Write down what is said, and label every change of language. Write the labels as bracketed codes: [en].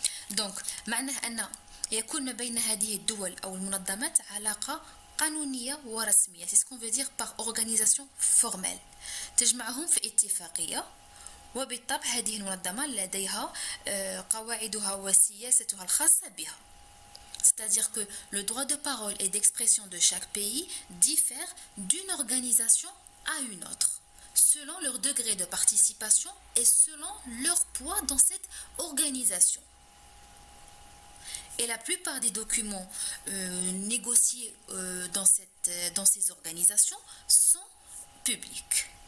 [fr] Donc, [ar] معناه أن يكون ما بين هذه الدول أو المنظمات علاقة قانونية ورسمية. [fr] C'est ce qu'on veut dire par organisation formelle. [ar] تجمعهم في اتفاقية وبالطبع هذه المنظمة لديها قواعدها وسياستها الخاصة بها. [fr] C'est-à-dire que le droit de parole et d'expression de chaque pays diffère d'une organisation à une autre, selon leur degré de participation et selon leur poids dans cette organisation. Et la plupart des documents négociés dans ces organisations sont publics.